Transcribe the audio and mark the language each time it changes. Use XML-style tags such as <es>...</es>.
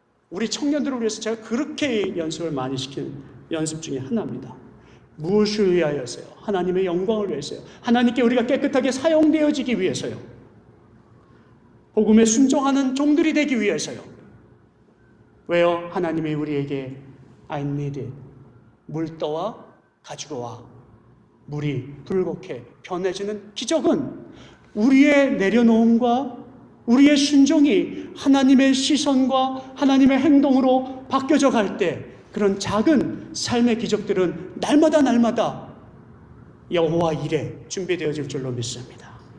<ko>우리 청년들을 위해서 제가 그렇게 연습을 많이 시키는 연습 중에 하나입니다. 무엇을 위하여서요? 하나님의 영광을 위해서요. 하나님께 우리가 깨끗하게 사용되어지기 위해서요. 복음에 순종하는 종들이 되기 위해서요. 왜요? 하나님이 우리에게</ko> <en>I need it.</en> <ko>물 떠와 가지고 와. 물이 불곡해 변해지는 기적은 우리의 내려놓음과 우리의 순종이 하나님의 시선과 하나님의 행동으로 바뀌어져 갈 때 그런 작은 삶의 기적들은 날마다 여호와 이레 준비되어질 줄로 믿습니다.</ko>